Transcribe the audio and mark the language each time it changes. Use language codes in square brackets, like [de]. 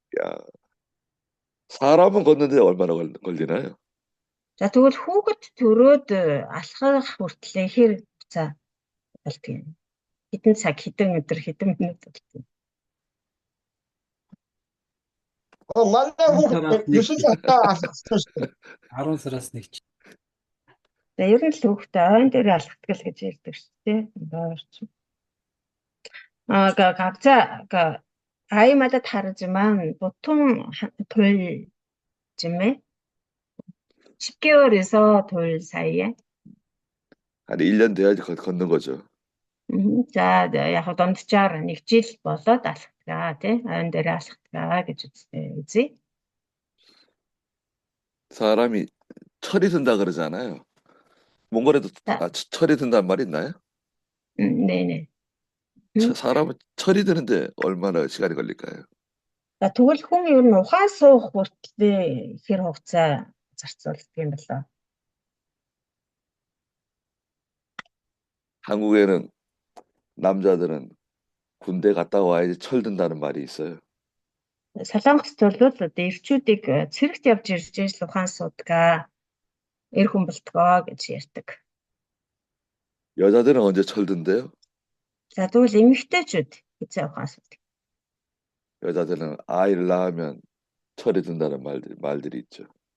[ko] 야, 사람은 걷는데 얼마나 걸리나요? [mn] За тэгвэл хүүхэд төрөөд алхах хүртлээр хэр хугацаа болдгийг. Хэдэн цаг, хэдэн өдөр, хэдэн минут болдгийг. манай хүүхэд 9 цагтаа алхсан шүү дээ. 10 сараас нэг ч. За ер нь л хүүхдээ ойн дээр алхдаг л гэж ярьдаг шүү дээ. Орчин. [ko] 각자 아이마다 다르지만 보통 돌쯤에 10개월에서 돌 사이에. 한 1년 돼야지 걷는 거죠. [mn] 자, яг дунджаар 1 жил болоод алхдаг тий. Ойн дээр алхдаг гэж үзье. [ko] 사람이 철이 든다 그러잖아요. 몽골에도 철이 든다는 말 있나요? 네네. 사람은 철이 드는데 얼마나 시간이 걸릴까요? [mn] Тэгвэл хүн ер нь ухаан суух хүртлээр хэр хугацаа зарцуулдаг юм болоо. [ko] 한국에는 남자들은 군대 갔다 와야지 철 든다는 말이 있어요. [mn] Солонгост бол эрчүүдийг цэрэгт явж ирж л ухаан суудаг. Эр хүн болтгоо гэж ярьдаг. [ko] 여자들은 언제 철 든대요? [mn] За тэгвэл эмэгтэйчүүд хэзээ ухаан суудаг? [ko] 여자들은 아이를 낳으면 철이 든다는 말들이 있죠.